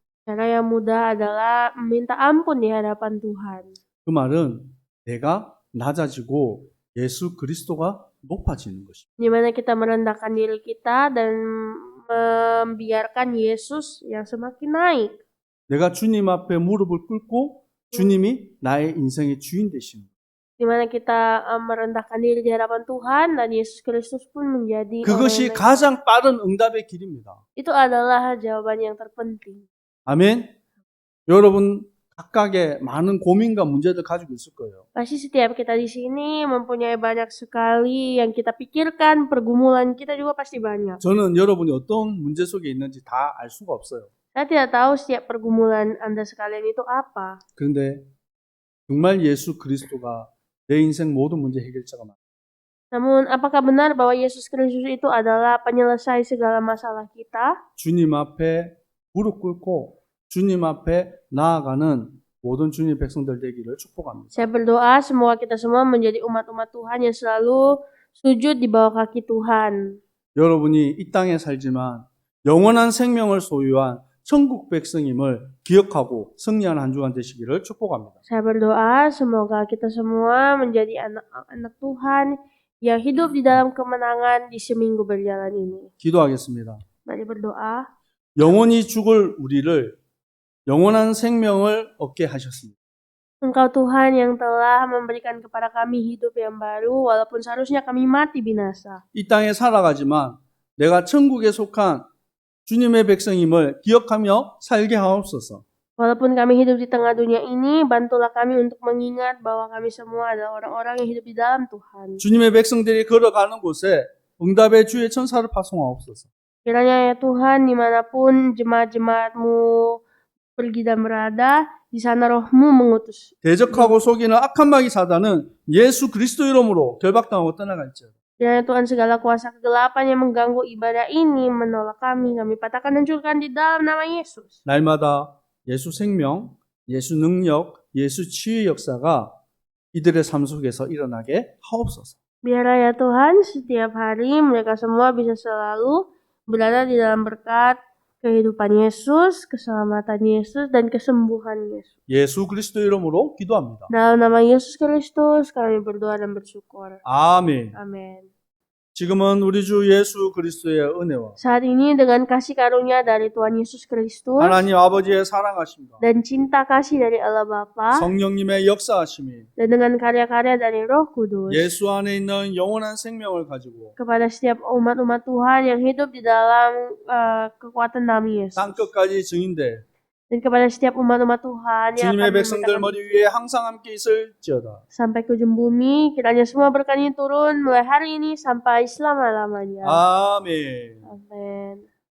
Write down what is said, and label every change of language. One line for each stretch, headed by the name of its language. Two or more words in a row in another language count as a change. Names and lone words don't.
Indonesian: Cara yang mudah adalah meminta ampun di hadapan Tuhan.
Korean: 그 말은 내가 낮아지고 예수 그리스도가 높아지는 것입니다.
Indonesian: Di mana kita merendahkan diri kita dan membiarkan Yesus yang semakin naik.
Korean: 내가 주님 앞에 무릎을 꿇고 주님이 나의 인생의 주인 되시는 거예요.
Indonesian: Di mana kita merendahkan diri di hadapan Tuhan dan Yesus Kristus pun menjadi
Korean: 그것이
Indonesian: orang yang
Korean: 가장 빠른 응답의 길입니다.
Indonesian: itu adalah jawaban yang terpenting.
Korean: 아멘. 여러분 각각의 많은 고민과 문제들 가지고 있을 거예요.
Indonesian: Pasti setiap kita di sini mempunyai banyak sekali yang kita pikirkan, pergumulan kita juga pasti banyak.
Korean: 저는 여러분이 어떤 문제 속에 있는지 다 알 수가 없어요.
Indonesian: Saya tidak tahu setiap pergumulan Anda sekalian itu apa.
Korean: 그런데 정말 예수 그리스도가 내 인생 모든 문제 해결자가 맞아요.
Indonesian: Namun apakah benar bahwa Yesus Kristus itu adalah penyelesai segala masalah kita?
Korean: 주님 앞에 무릎 꿇고 주님 앞에 나아가는 모든 주님 백성들 되기를 축복합니다.
Indonesian: Saya berdoa semoga kita semua menjadi umat-umat Tuhan yang selalu sujud di bawah kaki Tuhan.
Korean: 여러분이 이 땅에 살지만 영원한 생명을 소유한 천국 백성임을 기억하고 승리하는 한 주간 되시기를 축복합니다.
Indonesian: Saya berdoa semoga kita semua menjadi anak-anak Tuhan yang hidup di dalam kemenangan di seminggu berjalan ini.
Korean: 기도하겠습니다.
Indonesian: Mari berdoa.
Korean: 영원히 죽을 우리를 영원한 생명을 얻게 하셨습니다.
Indonesian: Engkau Tuhan yang telah memberikan kepada kami hidup yang baru walaupun seharusnya kami mati binasa.
Korean: 이 땅에 살아가지만 내가 천국에 속한 주님의 백성임을 기억하며 살게 하옵소서.
Indonesian: Walaupun kami hidup di tengah dunia ini, bantulah kami untuk mengingat bahwa kami semua adalah orang-orang yang hidup di dalam Tuhan.
Korean: 주님의 백성들이 걸어가는 곳에 응답의 주의 천사를 파송하옵소서.
Indonesian: Kiranya ya Tuhan, dimanapun jemaat-jemaat-Mu pergi dan berada, di sana Roh-Mu mengutus.
Korean: 대적하고 속이는 악한 마귀 사단은 예수 그리스도 이름으로 결박당하고 떠나갈지어다.
Indonesian: Kiranya Tuhan segala kuasa kegelapan yang mengganggu ibadah ini menolak kami patahkan dan hancurkan di dalam nama Yesus.
Korean: 날마다 예수 생명, 예수 능력, 예수 치유의 역사가 이들의 삶 속에서 일어나게 하옵소서.
Indonesian: Biarlah ya Tuhan, setiap hari mereka semua bisa selalu berada di dalam berkat kehidupan Yesus, keselamatan Yesus, dan kesembuhan Yesus.
Korean: 예수 그리스도 이름으로 기도합니다.
Indonesian: Dalam nama Yesus Kristus kami berdoa dan bersyukur.
Korean: 아멘.
Indonesian: Amin.
Korean: 지금은 우리 주 예수 그리스도의 은혜와
Indonesian: Saat ini dengan kasih karunia dari Tuhan Yesus Kristus
Korean: 하나님 아버지의 사랑하심과
Indonesian: dan cinta kasih dari Allah Bapa
Korean: 성령님의 역사하심이
Indonesian: dan dengan karya-karya dari Roh Kudus
Korean: 예수 안에 있는 영원한 생명을 가지고
Indonesian: kepada setiap umat-umat Tuhan yang hidup di dalam kekuatan nama Yesus
Korean: 땅 끝까지 증인돼
Indonesian: dan kepada setiap umat-umat Tuhan yang
Korean: 주님의
Indonesian: akan
Korean: 백성들
Indonesian: menyatakan
Korean: 머리 위에 항상 함께 있을지어다.
Indonesian: sampai ke ujung bumi, kiranya semua berkat ini turun mulai hari ini sampai selama-lamanya.
Korean: 아멘.
Indonesian: Amin.